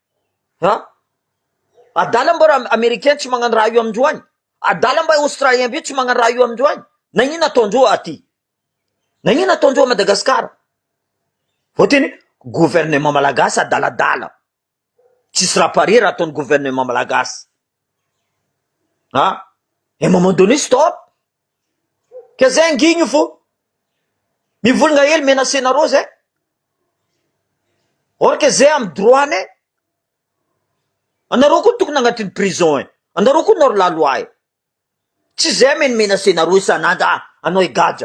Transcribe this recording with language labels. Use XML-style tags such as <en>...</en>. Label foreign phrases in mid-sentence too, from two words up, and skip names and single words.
<mg>Adala mba américain tsy magnano raha io amindreo agny. Adala mba australien be tsy magnano raha io amindreo agny. Nagnino ataondreo aty? Nagnino ataondreo Madagasikara? Fotony gouvernement malagasy adaladala. Tsisy raha pare raha ataon'ny gouvernement malagasy.</mg> <fr>Et à un moment donné, stop.</fr> <mg>Que zay ngigny fo. Mivolagna hely menacenareo zay. Or que zay amy droit-ny. Anareo koa tokony agnatin'ny prison e. Anareo koa nor</mg> <fr>la loi</fr> <mg>e. Tsy zay menacenareo isan'andro, anao higadra.</mg>